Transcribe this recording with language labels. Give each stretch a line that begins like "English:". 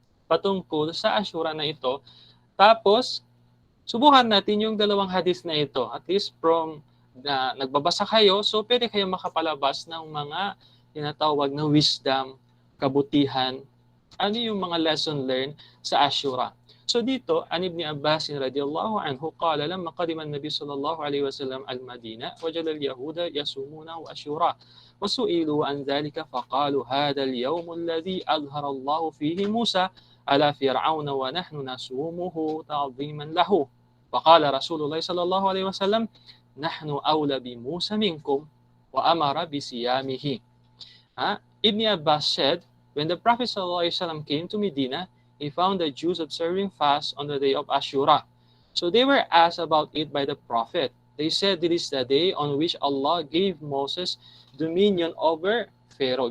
Filipino: patungkol sa Ashura na ito. Tapos, subukan natin yung dalawang hadith na ito.
English: At least
Filipino: from na nagbabasa kayo, so pwede kayo makapalabas ng mga tinatawag na wisdom, kabutihan, ano yung mga
English: lesson learned
Filipino: sa Ashura. So dito,
Arabic: an Ibn Abbas radiyallahu anhu qala lamma qadima an-nabi sallallahu alaihi wasallam al-Madina wajada al-yahuda yasumuna Ashura وسئلوا عن ذلك فقالوا هذا اليوم الذي أظهر الله فيه موسى على فرعون ونحن نصومه تعظيما له فقال رسول الله صلى الله عليه وسلم نحن أولى بموسى منكم وأمر بصيامه.
English: Ibn Abbas said, when the Prophet ﷺ came to Medina, he found the Jews observing fast on the day of Ashura. So they were asked about it by the Prophet. They said it is the day on which Allah gave Moses dominion over Pharaoh.